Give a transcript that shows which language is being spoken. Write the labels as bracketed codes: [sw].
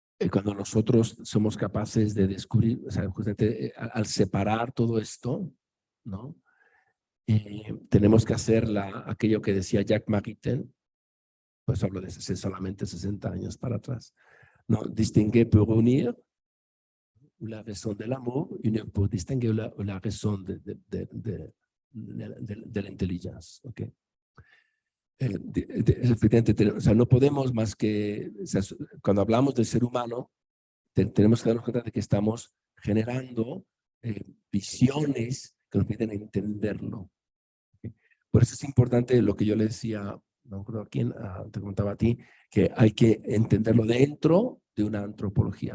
[es] cuando nosotros somos capaces de descubrir, o sea, justamente al separar todo esto, ¿no? Tenemos que hacer aquello que decía Jacques Maritain, pues hablo de solamente 60 años para atrás, ¿no? [fr] Distinguer pour unir, la raison de l'amour, unir pour distinguer la raison [es] de la inteligencia, ¿ok? Efectivamente, o sea, no podemos más que, o sea, cuando hablamos del ser humano, tenemos que darnos cuenta de que estamos generando visiones que nos permiten entenderlo. ¿Okay? Por eso es importante lo que yo le decía, no me acuerdo a quién, te comentaba a ti, que hay que entenderlo dentro de una antropología.